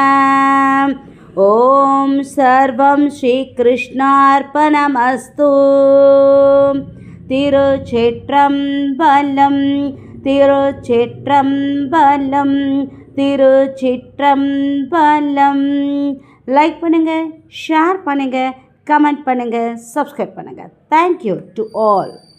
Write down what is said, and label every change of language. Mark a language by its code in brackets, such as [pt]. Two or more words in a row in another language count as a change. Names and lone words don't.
[sa] ॐ सर्वं श्रीकृष्णार्पणमस्तु। [ta] திருச்சிற்றம்பலம் திருச்சிற்றம்பலம் திருச்சிற்றம்பலம்। லைக் பண்ணுங்கள், ஷேர் பண்ணுங்கள், கமெண்ட் பண்ணுங்கள், சப்ஸ்கிரைப் பண்ணுங்கள். [en] Thank you to all.